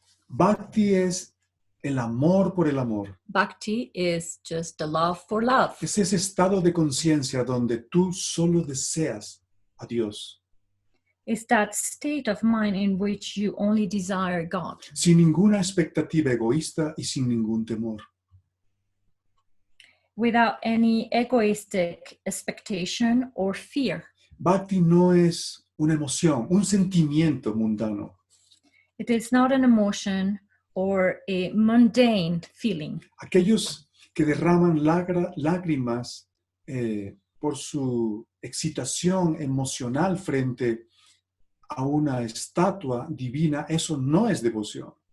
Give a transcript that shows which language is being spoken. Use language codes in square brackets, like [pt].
[es] Bhakti es el amor por el amor. [en] Bhakti is just the love for love. [es] Es ese estado de conciencia donde tú solo deseas a Dios, [en] It's that state of mind in which you only desire God, [es] sin ninguna expectativa egoísta y sin ningún temor. [en] without any egoistic expectation or fear. [es] Bhakti no es una emoción, un sentimiento mundano. [en] It is not an emotion or a mundane feeling. [es] Aquellos que derraman lágrimas por su excitación emocional frente a una estatua divina, eso no es devoción.